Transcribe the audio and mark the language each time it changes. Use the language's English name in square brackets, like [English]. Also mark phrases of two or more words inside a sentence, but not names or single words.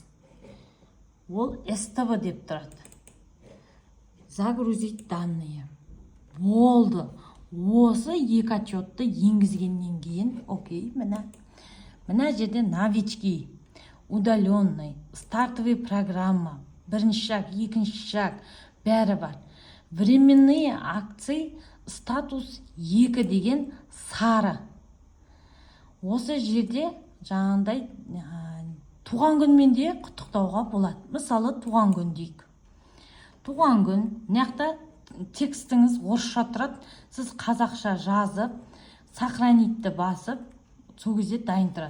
[Kazakh] Ол СТВ деп тұрады. [Russian] Загрузить данные. [Kazakh] Болды. Осы екі отчетты енгізгеннен кейін, окей, мына жерде [Russian] новички, удаленный, стартовый программа, [Kazakh] бірінші шаг, екінші шаг, бәрі бар. [Russian] Временные акции, статус [Kazakh] 2 деген сары. Осы жерде жаңағындай туған күнмен де құттықтауға болады. Мысалы, туған күн дейік. Туған күн, мынаяқта текстіңіз орысша тұрады, сіз қазақша жазып, сохранитті басып, сол кезде дайын тұрады.